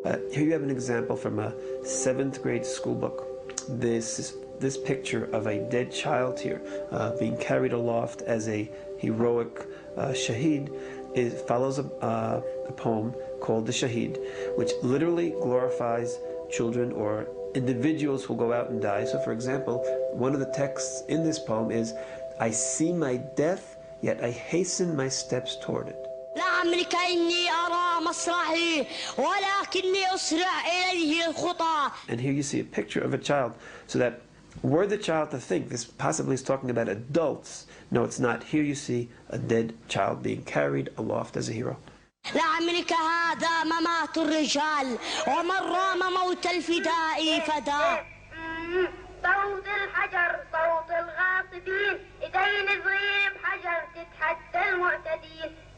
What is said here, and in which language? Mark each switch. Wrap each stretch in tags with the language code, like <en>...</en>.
<en>Here you have an example from a 7th grade school book. This picture of a dead child here being carried aloft as a heroic Shahid follows a poem called The Shahid, which literally glorifies children or individuals who go out and die. So for example, one of the texts in this poem is, "I see my death, yet I hasten my steps toward it."</en> <ar>لعمرك إني أرى مصرعي ولكني أسرع إليه الخطى.</ar> <en>And here you see a picture of a child, so that were the child to think this possibly is talking about adults, no, it's not. Here you see a dead child being carried aloft as a hero.</en> <ar>لعمرك هذا ممات الرجال ومن رام موت الفداء فداء. صوت الحجر صوت الغاصبين ايدين صغير بحجر تتحدى المعتدين.</ar>